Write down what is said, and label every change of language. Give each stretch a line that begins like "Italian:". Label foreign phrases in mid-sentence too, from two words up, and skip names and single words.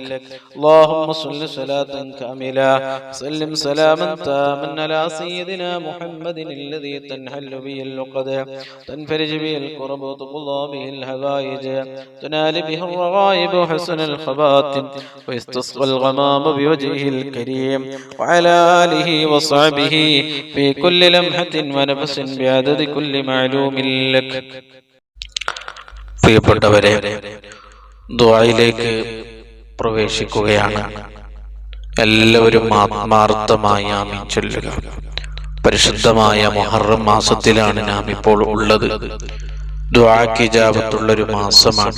Arabic: اللهم صل صلاة كاملة سلم سلاما تاما على سيدنا محمد الذي تنحل به اللقد تنفرج به الكرب وتقضى به الحوائج تنال به الرغائب وحسن الخواتم ويستسقى الغمام بوجهه الكريم وعلى آله وصحبه في كل لمحة ونفس بعدد كل معلوم لك.
Malayalam: പ്രിയപ്പെട്ടവരെ, ദുആയിലേക്ക് പ്രവേശിക്കുകയാണ്. എല്ലാവരും ആത്മാർത്ഥമായി ആമീൻ ചൊല്ലുക. പരിശുദ്ധമായ മുഹറം മാസത്തിലാണ് നാം ഇപ്പോൾ ഉള്ളത്. ദുആക്ക് ഇജാബത്തുള്ളൊരു മാസമാണ്.